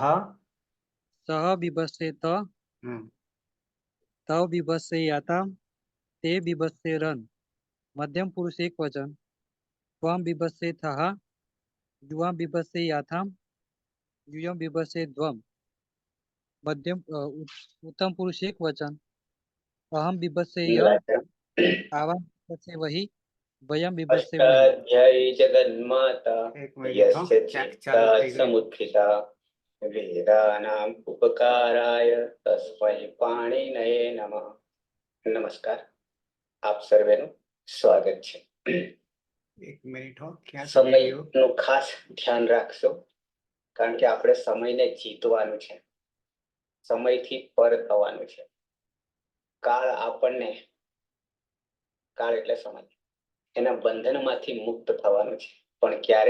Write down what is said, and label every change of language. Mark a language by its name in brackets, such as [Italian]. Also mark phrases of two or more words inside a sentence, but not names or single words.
[Sanskrit] सह बिभत्सेत तौ बिभत्सेयातां ते बिभत्सेरन् मध्यम पुरुष एक वचन त्वं बिभत्सेथः युवां बिभत्सेयाथां यूयं बिभत्से त्वम् मध्यम उत्तम पुरुष एक वचन अहम बिभत्सेय आवां बिभत्से वहि वयं बिभत्सेमहि अष्टाध्यायी जगन्माता यस्य चित्ता समुत्थिता वेदानाम् उपकाराय तस्मै पाणिनये नमः. [Gujarati] નમસ્કાર આપ સર્વેનું સ્વાગત છે. એક મિનિટ હો ક્યાં સમયનું ખાસ ધ્યાન રાખશો કારણ કે આપણે સમયને જીતવાનું છે, સમયથી પર થવાનું છે. કાળ આપણને કાળ એટલે સમય એના બંધનમાંથી મુક્ત થવાનું છે, પણ ક્યારે?